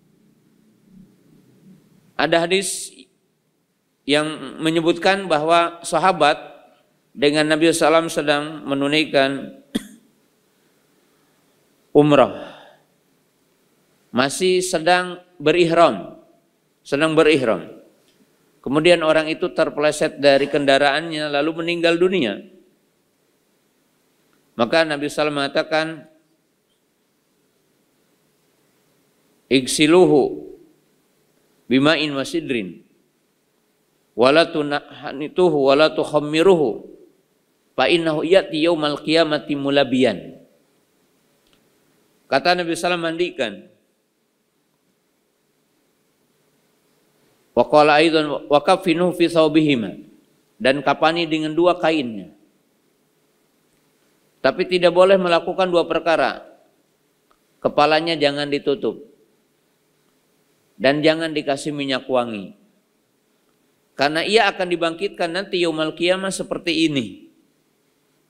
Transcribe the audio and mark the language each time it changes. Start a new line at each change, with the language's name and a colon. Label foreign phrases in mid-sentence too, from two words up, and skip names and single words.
Indonesian: Ada hadis yang menyebutkan bahwa sahabat dengan Nabi SAW sedang menunaikan umrah, masih sedang berihram. Kemudian orang itu terpeleset dari kendaraannya lalu meninggal dunia. Maka Nabi SAW mengatakan,
Arabic: اغسلوه بماء وسدر ولا تحنطوه ولا تخمروه فإنه يأتي يوم القيامة ملبيا.
Indonesian: Kata Nabi SAW, mandikan.
Arabic: وقال أيضا وكفنوه في ثوبيهما,
Indonesian: dan kapani dengan dua kainnya. Tapi tidak boleh melakukan dua perkara. Kepalanya jangan ditutup dan jangan dikasih minyak wangi. Karena ia akan dibangkitkan nanti
Arabic: يوم القيامة
Indonesian: seperti ini.